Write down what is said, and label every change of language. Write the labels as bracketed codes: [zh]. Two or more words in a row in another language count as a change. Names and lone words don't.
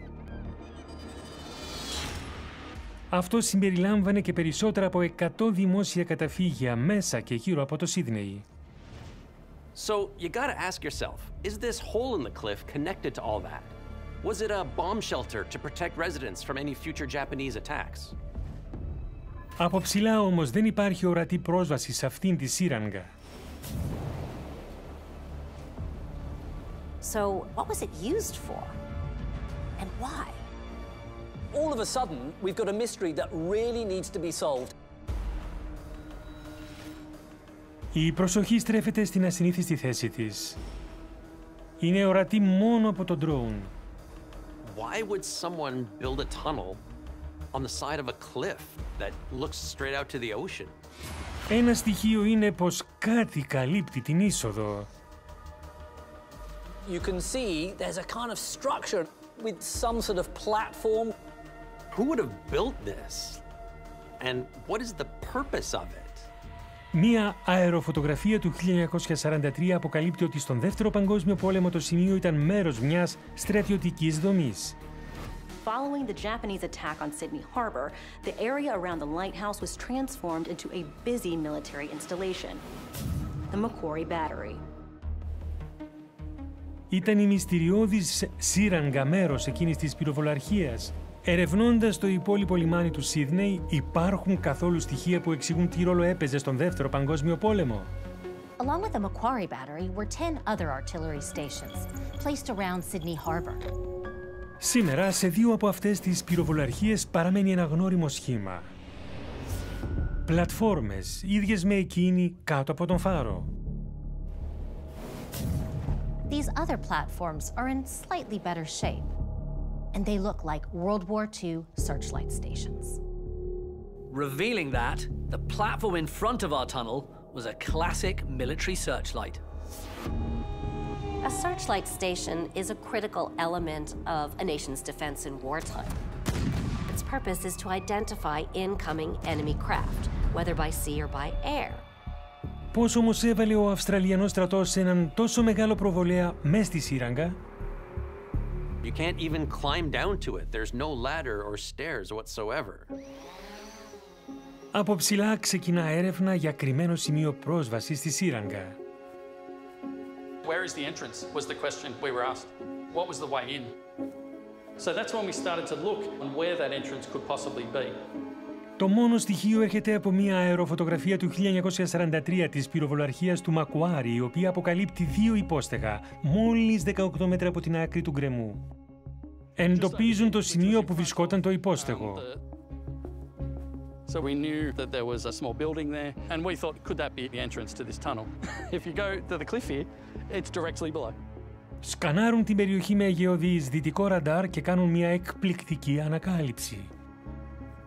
[el] Αυτό συμπεριλάμβανε και περισσότερα από 100 δημόσια καταφύγια μέσα και γύρω από το Σίδνεϊ. [en] So you gotta ask yourself, is this hole in the cliff connected to all that? Was it a bomb shelter to protect residents from any future Japanese attacks? [el] Από ψηλά όμως δεν υπάρχει ορατή πρόσβαση σε αυτήν τη σύραγγα. [en] So what was it used for? And why? All of a sudden, we've got a mystery that really needs to be solved. [el] Η προσοχή στρέφεται στην ασυνήθιστη θέση της. Είναι ορατή μόνο από το ντρόουν. [en] Why would someone build a tunnel on the side of a cliff that looks straight out to the ocean? [el] Ένα στοιχείο είναι πως κάτι καλύπτει την είσοδο. [en] You can see there's a kind of structure with some sort of platform. Who would have built this? And what is the purpose of it? [el] Μία αεροφωτογραφία του 1943 αποκαλύπτει ότι στον Δεύτερο Παγκόσμιο Πόλεμο το σημείο ήταν μέρος μιας στρατιωτικής δομής. [en] Following the Japanese attack on Sydney Harbour, the area around the lighthouse was transformed into a busy military installation, the Macquarie Battery. [el] Ήταν η μυστηριώδης σύραγγα μέρος εκείνης της πυροβολαρχίας. Ερευνώντας το υπόλοιπο λιμάνι του Σίδνεϊ, υπάρχουν καθόλου στοιχεία που εξηγούν τι ρόλο έπαιζε στον Δεύτερο Παγκόσμιο Πόλεμο. [en] Along with the Macquarie Battery were 10 other artillery stations placed around Sydney Harbour. [el] Σήμερα, σε δύο από αυτές τις πυροβολαρχίες παραμένει ένα γνώριμο σχήμα. Πλατφόρμες, ίδιες με εκείνη κάτω από τον φάρο. [en] These other platforms are in slightly better shape, and they look like World War II searchlight stations. Revealing that, the platform in front of our tunnel was a classic military searchlight. A searchlight station is a critical element of a nation's defense in wartime. Its purpose is to identify incoming enemy craft, whether by sea or by air. [el] Πώς όμως έβαλε ο Αυστραλιανός στρατός σε έναν τόσο μεγάλο προβολέα μες στη σύραγγα? [en] You can't even climb down to it. There's no ladder or stairs whatsoever. [el] Από ψηλά ξεκινά έρευνα για κρυμμένο σημείο πρόσβασης στη σύραγγα. [en] Where is the entrance was the question we were asked. What was the way in? So that's when we started to look on where that entrance could possibly be. [el] Το μόνο στοιχείο έρχεται από μια αεροφωτογραφία του 1943 της πυροβολαρχίας του Μακουάρι, η οποία αποκαλύπτει δύο υπόστεγα, μόλις 18 μέτρα από την άκρη του γκρεμού. Εντοπίζουν το σημείο που βρισκόταν το υπόστεγο. [en] So we knew that there was a small building there, and we thought, could that be the entrance to this tunnel? If you go to the cliff here, it's directly below. [el] Σκανάρουν την περιοχή με γεωδιεισδυτικό ραντάρ και κάνουν μια εκπληκτική ανακάλυψη.